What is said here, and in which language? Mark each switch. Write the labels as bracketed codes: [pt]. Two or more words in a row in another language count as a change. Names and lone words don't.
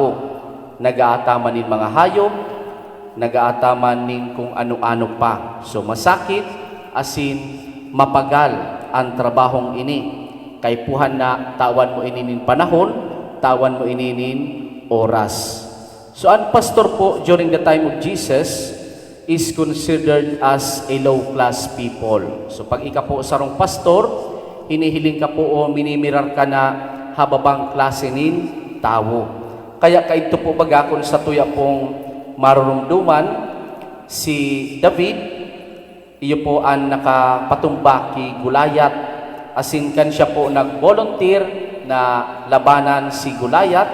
[bik] Nag-aataman nin mga hayop, nag-aataman nin kung ano-ano pa. So masakit, asin mapagal ang trabahong ini. Kay puhan na tawan mo ini nin panahon, tawan mo ini nin oras. [en] So [bik] ang pastor po [en] during the time of Jesus is considered as a low-class people. [bik] So pag ika po sarong pastor, hinihiling ka po o minimirar ka na hababang klase nin tao. Kaya kaito po bagakon sa tuya pong marurumduman, si David, iyo po ang nakapatumba ki Gulayat, asin kan siya po nag-volunteer na labanan si Gulayat.